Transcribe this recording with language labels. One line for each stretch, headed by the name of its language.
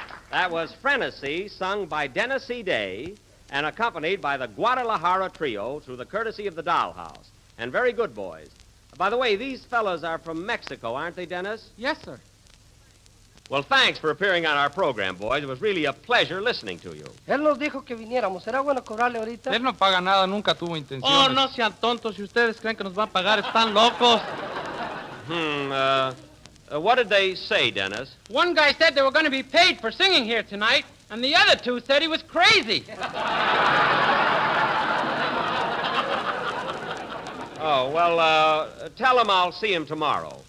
English: That was Frenesy, sung by Dennis C. Day, and accompanied by the Guadalajara Trio through the courtesy of the Dollhouse. And very good boys. By the way, these fellas are from Mexico, aren't they, Dennis? Yes, sir. Well, thanks for appearing on our program, boys. It was really a pleasure listening to you.
Spanish: Él nos dijo que viniéramos. ¿Será bueno cobrarle ahorita? Él no paga nada, nunca tuvo intenciones. Oh, no sean tontos. Si ustedes creen que nos va a pagar, están locos.
English: What did they say, Dennis? One guy said they were going to be paid for singing here tonight, and the other two said he was crazy. Oh, well, tell him I'll see him tomorrow.